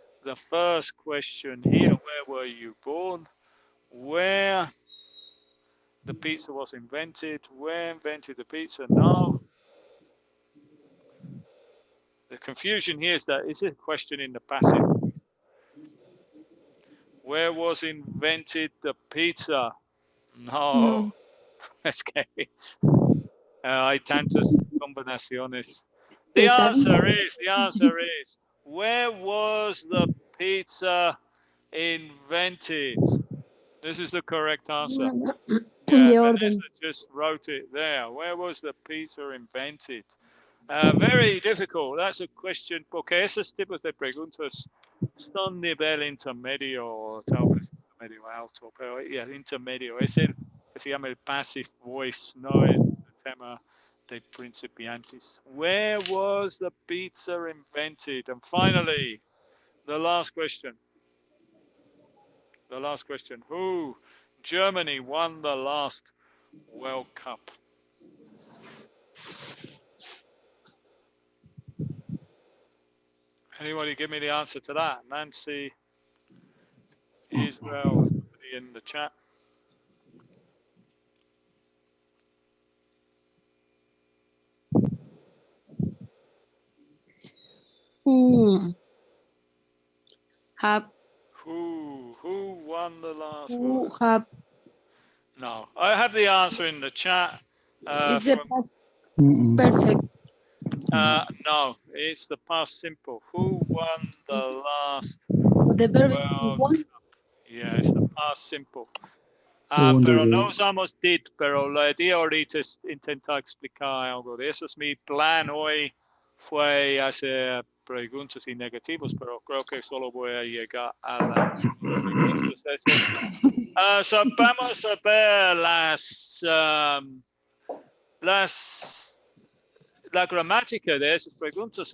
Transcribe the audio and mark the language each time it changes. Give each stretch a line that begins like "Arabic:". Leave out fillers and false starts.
English: the first question here, where were you born? Where the pizza was invented? Where invented the pizza? No. The confusion here is that is a question in the passive. Where was invented the pizza? No. Okay.
Spanish: Hay tantas combinaciones.
English: The answer is, where was the pizza invented? This is the correct answer. Yeah, Vanessa just wrote it there. Where was the pizza invented? Very difficult. That's a question,
Spanish: porque esos tipos de preguntas son nivel intermedio, tal vez medio alto, pero yeah, intermedio. Es el que se llama el passive voice, no es el tema de principiantes.
English: Where was the pizza invented? And finally, the last question. The last question. Who? Germany won the last World Cup. Anybody give me the answer to that? Nancy, Israel, somebody in the chat. Who won the last World Cup? No, I have the answer in the chat. Is the past perfect? No, it's the past simple. Who won the last The verb is World won. Cup? Yeah, it's the past simple.
Spanish: Pero no usamos did, pero la idea ahorita es intentar explicar algo de eso. Es mi plan hoy fue hacer preguntas y negativos, pero creo que solo voy a llegar a las preguntas. So vamos a ver la gramática de esas preguntas.